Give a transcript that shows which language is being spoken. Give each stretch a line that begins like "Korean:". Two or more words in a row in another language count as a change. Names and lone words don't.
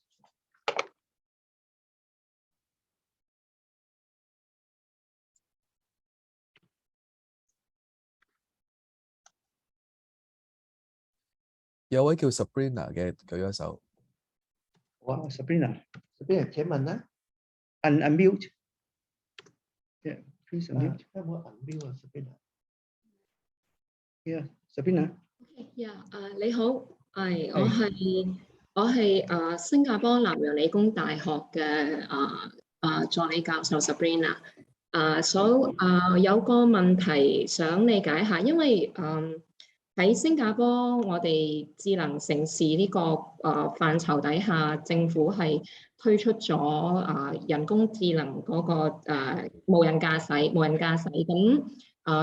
Cantonese: 有位叫 Sabrina 嘅舉咗手。哇 ，Sabrina，請問咧
English: ，unmute。Yeah，please unmute。
Cantonese: 有冇 unmute 啊
English: Sabrina？Yeah，Sabrina。
Cantonese: 你好，我係新加坡南洋理工大學嘅助理教授 Sabrina。有個問題想理解下，因為喺新加坡，我哋智能城市呢個範疇底下，政府係推出咗人工智能嗰個無人駕駛咁